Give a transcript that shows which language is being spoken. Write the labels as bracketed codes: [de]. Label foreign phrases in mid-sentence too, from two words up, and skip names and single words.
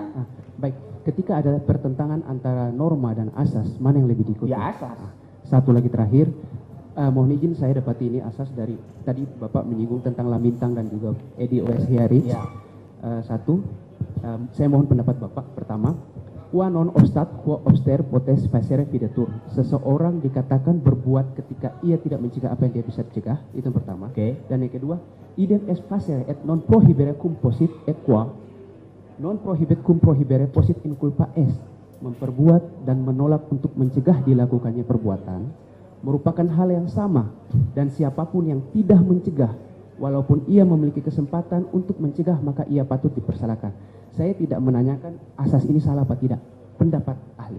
[id] Baik, ketika ada pertentangan antara norma dan asas, mana yang lebih diikuti? Ya asas. Satu lagi terakhir, mohon izin saya dapati ini asas dari tadi Bapak menyinggung tentang Lamintang dan juga EDOS Hiarich. Ya. Saya mohon pendapat Bapak. Pertama, [la] qua non obstat quo obster potes facere videtur. [id] Seseorang dikatakan berbuat ketika ia tidak mencegah apa yang dia bisa cegah. Itu yang pertama. Oke. Dan yang kedua, [la] idem est facere et non prohibere cum posit et qua non prohibit cum prohibere posit in culpa est. [id] Memperbuat dan menolak untuk mencegah dilakukannya perbuatan merupakan hal yang sama, dan siapapun yang tidak mencegah walaupun ia memiliki kesempatan untuk mencegah maka ia patut dipersalahkan. Saya tidak menanyakan asas ini salah apa tidak, pendapat ahli.